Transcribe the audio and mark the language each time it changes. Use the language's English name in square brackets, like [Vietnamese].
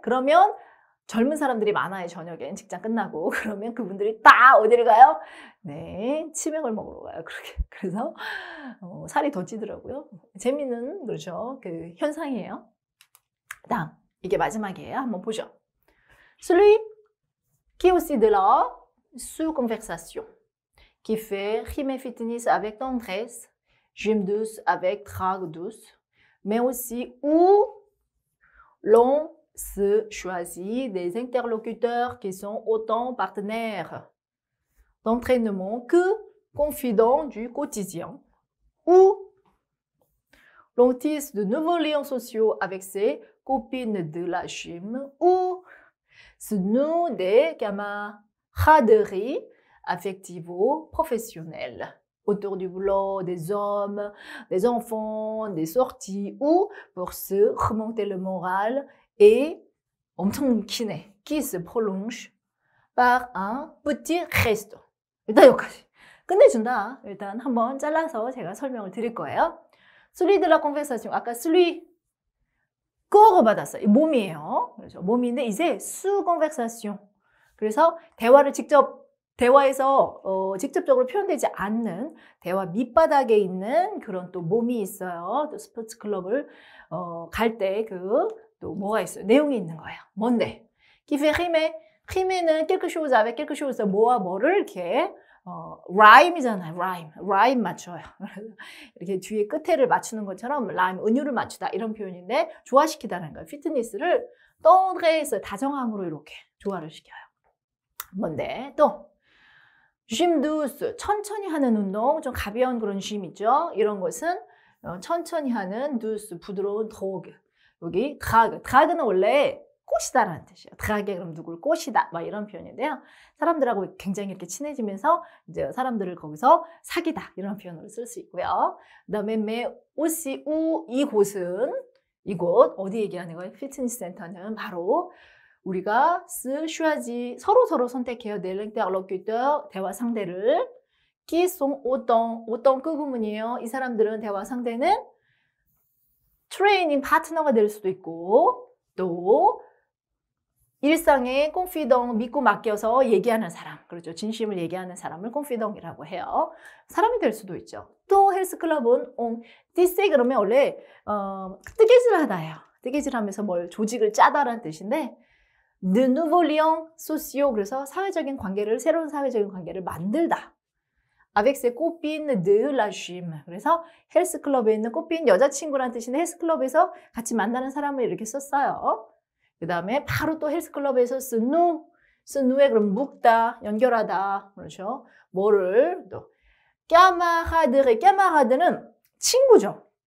[Korean] 그러면 젊은 사람들이 많아요. 저녁엔 직장 끝나고. 그러면 그분들이 딱 어디를 가요? 네, 치맥을 먹으러 가요. 그렇게. 그래서 살이 더 찌더라고요. 재미있는 그렇죠. 그 현상이에요. 다음 이게 마지막이에요. 한번 보죠. [French] Celui qui aussi de la sous-conversation. qui fait rime et fitness avec tendresse, gym douce avec drague douce, mais aussi où l'on se choisit des interlocuteurs qui sont autant partenaires d'entraînement que confidents du quotidien, où l'on tisse de nouveaux liens sociaux avec ses copines de la gym, ou se noue des camaraderies affectivo-professionnelles autour du boulot, des hommes, des enfants, des sorties, ou pour se remonter le moral et [Korean] 엄청 기네, [French] qui se prolonge par un petit resto. [Korean] 일단 여기까지 끝내준다. 일단 한번 잘라서 제가 설명을 드릴 거예요. [French] celui de la conversation, [Korean] 아까 [French] celui [Korean] 거로 받았어요. 몸이에요. 그렇죠. 몸인데 이제 [French] sous conversation. [Korean] 그래서 대화에서 직접적으로 표현되지 않는 대화 밑바닥에 있는 그런 또 몸이 있어요. 또 스포츠 클럽을 갈 때 또 뭐가 있어요? 내용이 있는 거예요. 뭔데? [French] qui fait rimer. rime는 quelque chose avec quelque chose, [Korean] 뭐와 뭐를 이렇게 rhyme이잖아요. rhyme 맞춰요. 이렇게 뒤에 끝에를 맞추는 것처럼 rhyme, 은유를 맞추다 이런 표현인데 조화시키다는 거예요. 피트니스를 tendresse, 다정함으로 이렇게 조화를 시켜요. 뭔데? 또 [French] gym douce, [Korean] 천천히 하는 운동, 좀 가벼운 그런 gym이죠. 이런 것은 천천히 하는 douce, 부드러운 drogue. 여기 drague는 원래 꼬시다라는 뜻이에요. 드라게 그럼 누굴 꼬시다 막 이런 표현인데요. 사람들하고 굉장히 이렇게 친해지면서 이제 사람들을 거기서 사귀다 이런 표현으로 쓸 수 있고요. 그다음에 [French] mais aussi où, [Korean] 이곳 어디 얘기하는 거예요? 피트니스 센터는 바로 우리가 choisir 서로 선택해요. [French] des interlocuteurs, [Korean] 대화 상대를 [French] qui sont autant [Korean] 그 부분이에요. 이 사람들은 대화 상대는 트레이닝 파트너가 될 수도 있고 또 일상의 confident, 믿고 맡겨서 얘기하는 사람, 그렇죠. 진심을 얘기하는 사람을 confident이라고 해요. 사람이 될 수도 있죠. 또 헬스클럽은 tisse 그러면 원래 뜨개질하다예요. 뜨개질하면서 뭘 조직을 짜다라는 뜻인데 [French] de nouveaux liens sociaux, [Korean] 그래서 새로운 사회적인 관계를 만들다. [French] avec ses copines de la gym. [Korean] 그래서 헬스클럽에 있는 꽃핀 여자친구라는 뜻인데 헬스클럽에서 같이 만나는 사람을 이렇게 썼어요. 그 다음에 바로 또 헬스클럽에서 [French] se nouer [Korean] 그럼 묶다, 연결하다. 그렇죠. 뭐를 또 camarades, 친구죠.